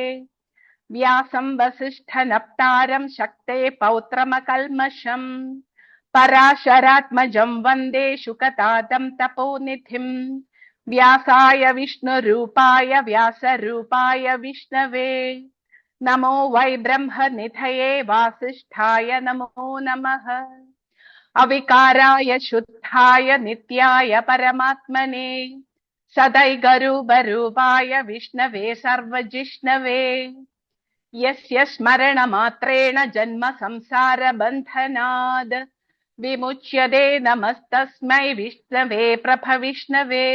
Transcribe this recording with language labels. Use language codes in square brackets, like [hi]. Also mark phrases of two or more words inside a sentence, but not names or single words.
[sa] വ്യാസം വസിഷ്ഠനപ്താരം ശക്തേ പൗത്രമകൽമഷം പരാശരാത്മജം വന്ദേ ശുകതാതം തപോനിധിം. വ്യാസായ വിഷ്ണുരൂപായ വ്യാസരൂപായ വിഷ്ണവേ നമോ വൈ ബ്രഹ്മനിധയേ വാസിഷ്ഠായ നമോ നമഃ. अविकाराय शुद्धाय नित्याय परमात्मने सदैकरूपरूपाय विष्णवे सर्वजिष्णवे यस्य स्मरणमात्रेण जन्म संसार बन्धनाद् विमुच्यते नमस्तस्मै विष्णवे प्रभविष्णवे।